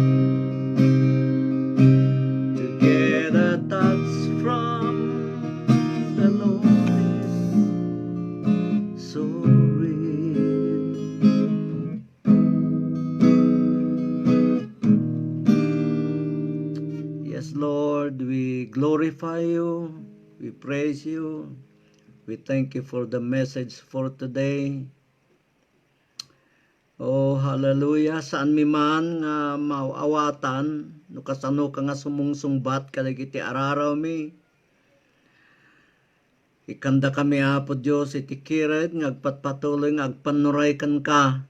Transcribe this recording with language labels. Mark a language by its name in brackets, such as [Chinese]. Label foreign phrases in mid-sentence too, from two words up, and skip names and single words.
[English] To get a touch from the Lord is so real. Yes, Lord, we glorify you. We praise you. We thank you for the message for today. Oh, hallelujah. [Iloko] Saan mi man nga mauawatan, no kasano ka nga sumungsungbat kadagiti araraw mi. Ikanda kami, Apo Diyos, iti kiret nga agpatpatuloy nga agpanuraykan ka.